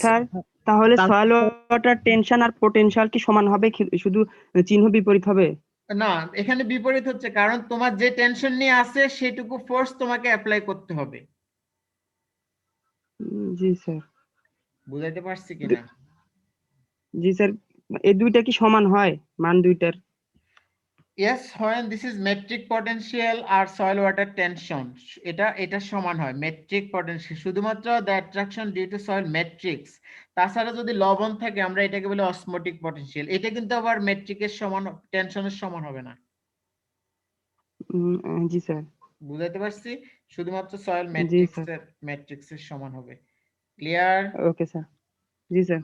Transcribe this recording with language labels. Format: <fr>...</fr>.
<bn>Sir তাহলে soil water tension আর potential কি সমান হবে, শুধু চিহ্ন বিপরীত হবে? না, এখানে বিপরীত হচ্ছে, কারণ তোমার যে টেনশন নিয়ে আছে সেটুকু ফোর্স তোমাকে অ্যাপ্লাই করতে হবে। জি স্যার। বুঝাইতে পারছি কিনা? জি স্যার, এই দুইটা কি সমান হয় মান দুইটার?</bn> <en>Yes, when this is metric potential আর soil water tension,</en> <bn>এটা সমান হয় মেট্রিক পটেনশিয়াল, শুধুমাত্র</bn> <en>the attraction due to soil metrics।</en> <bn>তাছাড়া যদি লবণ থাকে আমরা এটাকে বলি অসমোটিক পটেনশিয়াল, এটা কিন্তু আবার মেট্রিকের সমান, টেনশনের সমান হবে না। জি স্যার। বুঝাইতে পারছি? শুধুমাত্র সয়েল জি স্যার। ম্যাট্রিক্সের সমান হবে। ক্লিয়ার? Okay sir. জি স্যার।</bn>